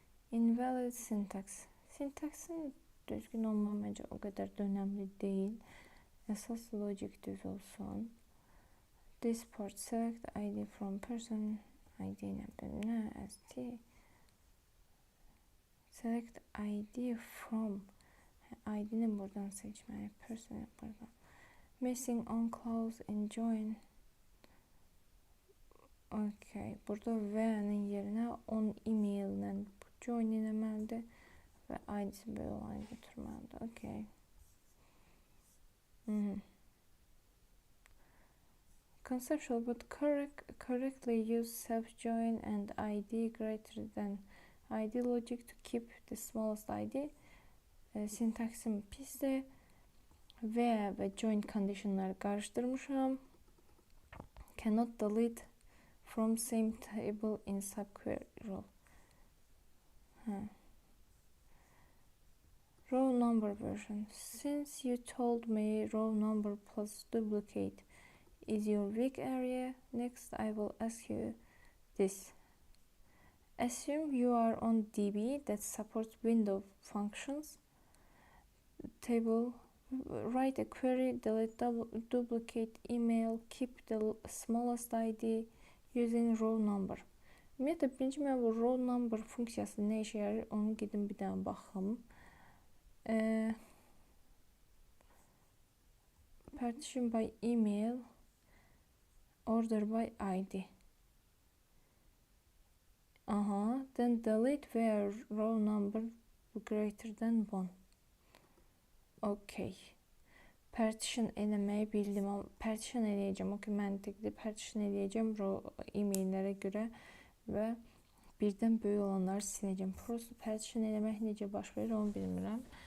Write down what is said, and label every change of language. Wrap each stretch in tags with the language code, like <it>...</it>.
<en>Invalid syntax.</en> <az>Syntaxın düzgün olmamayacaq o qədər də önəmli deyil. Əsas logic düz olsun.</az> <en>This part select ID from person.</en> <az>ID nə? ST.</az> <en>Select ID from.</en> <az>ID'ni buradan seçməli. Person buradan.</az> <en>Missing on clause in join. Okay.</en> <az>Burada v'nin yerinə on email ilə join eləməlidir və ID'si belə olanı götürməlidir. Okay.</az> <en>Conceptual but correctly use self-join and ID greater than ID logic to keep the smallest ID.</en> <az>Syntaxim pisdir. Və join conditionları qarışdırmışam.</az> <en>Cannot delete from same table in subquery role. Row number version. Since you told me row number plus duplicate is your weak area, next I will ask you this. Assume you are on DB that supports window functions. Table, write a query, delete duplicate email, keep the smallest ID using row number.</en> <az>Ümumiyyətlə, birinci mən bu row number funksiyası nə işə yarayır, onu gedim bir dənə baxım.</az> <en>Partition by email, order by ID. Then delete where row number greater than 1. Okay.</en> <az>Partition eləməyi bildim. Partition eləyəcəm. Okay, məntiqli partition eləyəcəm emaillərə görə və birdən böyük olanları siləcəm. Prosto partition eləmək necə baş verir, onu bilmirəm.</az>